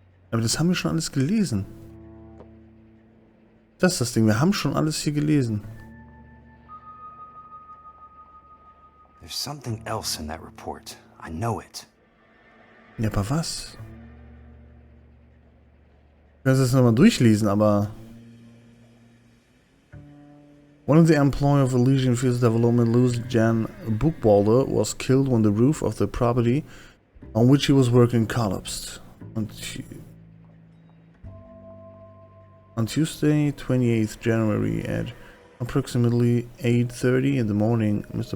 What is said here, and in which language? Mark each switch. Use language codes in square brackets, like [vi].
[de] Aber das haben wir schon alles gelesen. Das ist das Ding, wir haben schon alles hier gelesen. [en] There's something else in that report. I know it. [de] Ja, aber was? Ich kann es nochmal durchlesen, aber... [en] One of the employees of the Legion Fields Development, Louis Jan Buchwalder, was killed when the roof of the property on which he was working collapsed. On Tuesday, 28th January at approximately 8:30 in the morning, Mr.